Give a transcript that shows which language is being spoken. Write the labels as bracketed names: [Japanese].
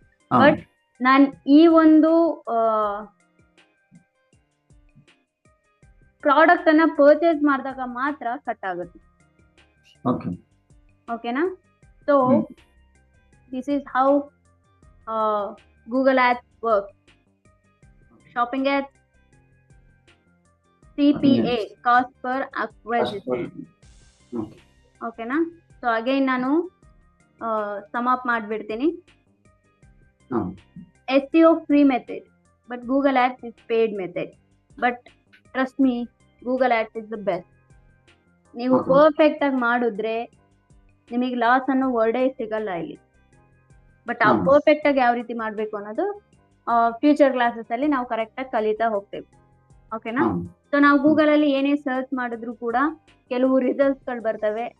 [Kannada] But ನಾನು ಈ ಒಂದು ಪ್ರಾಡಕ್ಟ್ ಅನ್ನ ಪರ್ಚೇಸ್ ಮಾಡಿದಾಗ ಮಾತ್ರ ಕಟ್ ಆಗುತ್ತೆ. [English] ಓಕೆನಾ? So this is how Google Ads work. Shopping ads, CPA, cost per acquisition. ಓಕೆನಾ? [Kannada] ಸೊ ಅಗೈನ್ ನಾನು ಸಮ್ ಅಪ್ ಮಾಡ್ಬಿಡ್ತೀನಿ. [English] SEO free method, but Google Ads is paid method. But trust me, Google Ads is the best. [Kannada] ನೀವು perfect ಆಗಿ ಮಾಡಿದ್ರೆ ನಿಮಗೆ loss ಅನ್ನೋ ವರ್ಡೇ ಸಿಗಲ್ಲ ಇಲ್ಲಿ. ಬಟ್ ಆ ಪರ್ಫೆಕ್ಟ್ ಆಗಿ ಯಾವ ರೀತಿ ಮಾಡ್ಬೇಕು ಅನ್ನೋದು ಫ್ಯೂಚರ್ ಕ್ಲಾಸಸ್ ಅಲ್ಲಿ ನಾವು ಕರೆಕ್ಟ್ ಆಗಿ ಕಲಿತಾ ಹೋಗ್ತೇವೆ. ಓಕೆನಾ? ಸೊ ನಾವು ಗೂಗಲ್ ಅಲ್ಲಿ ಏನೇ ಸರ್ಚ್ ಮಾಡಿದ್ರು ಕೂಡ ಕೆಲವು ರಿಸಲ್ಟ್ಸ್ ಗಳು ಬರ್ತವೆ.